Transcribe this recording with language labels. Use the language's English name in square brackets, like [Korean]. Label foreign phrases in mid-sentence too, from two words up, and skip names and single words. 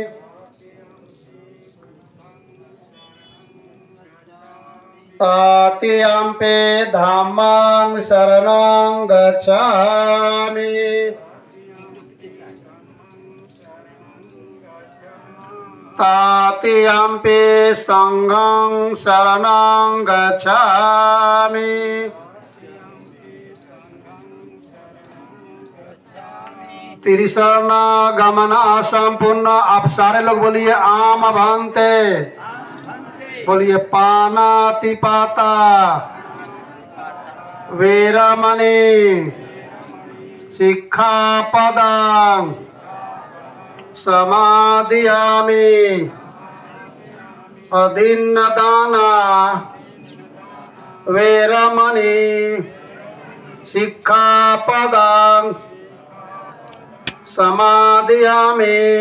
[Pali] तृतीयम्पि धम्मं शरणं गच्छामि, तृतीयम्पि संघं शरणं गच्छामि। [Hindi] त्रिशरण गमना संपूर्ण। आप सारे लोग बोलिए [Pali] आम भन्ते, [Hindi] बोलिए [Pali] पानातिपाता वेरमणि सिक्खापदं समादियामि। अदीन्नदाना वेरमणि सिक्खापदं समादियामि।